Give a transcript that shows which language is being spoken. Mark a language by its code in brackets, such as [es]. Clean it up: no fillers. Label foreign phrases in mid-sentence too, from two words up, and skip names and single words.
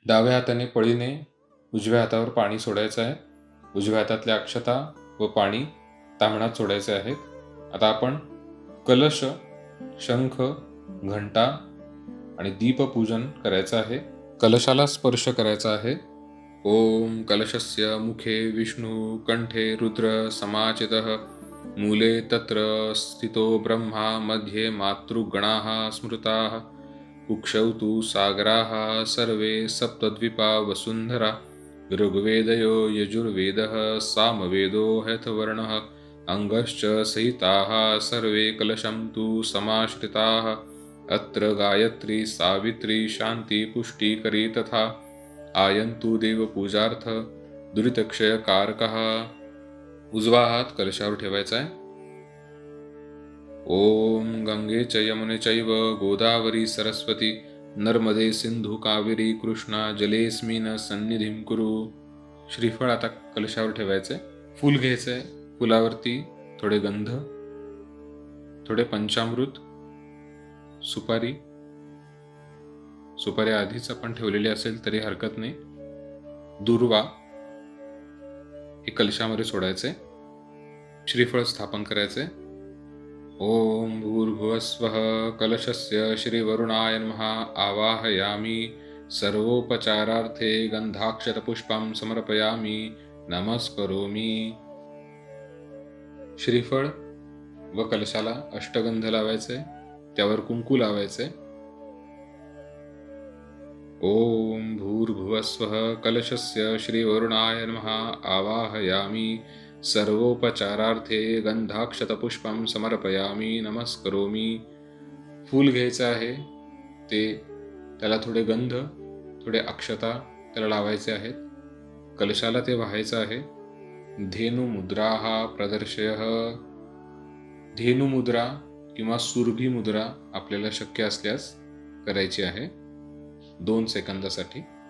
[mr] डाव्या हाताने पळीने उजव्या हातावर पाणी सोडायचं आहे. उजव्या हातातल्या अक्षता व पाणी ताम्हणात सोडायचे आहेत. आता आपण कलश, शंख, घंटा आणि दीपपूजन करायचं आहे. कलशाला स्पर्श करायचा आहे. [sa] ओम कलशस्य मुखे विष्णू कंठे रुद्र समाचितः मूले तत्र स्थितो ब्रह्मा मध्ये मातृगणाः स्मृताः कुक्षौ तु सागराः सर्वे सप्तद्वीपा वसुन्धरा ऋग्वेदयो यजुर्वेदः सामवेदो हयथवर्णः अंगश्च सहिताः सर्वे कलशं तु समाश्रिताः अत्र गायत्री सावित्री शांती पुष्टिकरी तथा आयन्तु देवपूजार्थ दुरितक्षयकारकः. [mr] उजवा हात कलशावर ठेवायचा आहे. [sa] ओम गंगे च यमुने चैव गोदावरी सरस्वती नर्मदे सिंधू कावेरी कृष्णा जलेस्मिन सन्निधिं कुरु. [mr] श्रीफळ आता कलशावर ठेवायचंय. फूल घ्यायचंय. फुलावरती थोडे गंध, थोडे पंचामृत, सुपारी आधीच आपण ठेवलेली असेल तरी हरकत नाही, दुर्वा हे कलशामध्ये सोडायचे. श्रीफळ स्थापन करायचे. [sa] ओम भूर्भुवस्वः कलशस्य श्रीवरुणाय नमः आवाहयामि सर्वोपचारार्थे गंधाक्षतपुष्पं समर्पयामि नमस्करोमि. [mr] श्रीफळ व कलशाला अष्टगंध लावायचे, त्यावर कुंकू लावायचे. [sa] ओम भूर्भुवस्वः कलशस्य श्रीवरुणाय नमः आवाहयामि सर्वोपचारार्थे गंधाक्षतपुष्पं समर्पयामि नमस्करोमि. [mr] फूल घ्यायचं आहे, त्याला थोडे गंध, थोडे अक्षता त्याला लावायचे आहेत. कलशाला ते वाहायचं आहे. [sa] धेनुमुद्राः प्रदर्शयः. [mr] धेनुमुद्रा किंवा सुरभी मुद्रा आपल्याला शक्य असल्यास करायची आहे 2 सेकंदासाठी.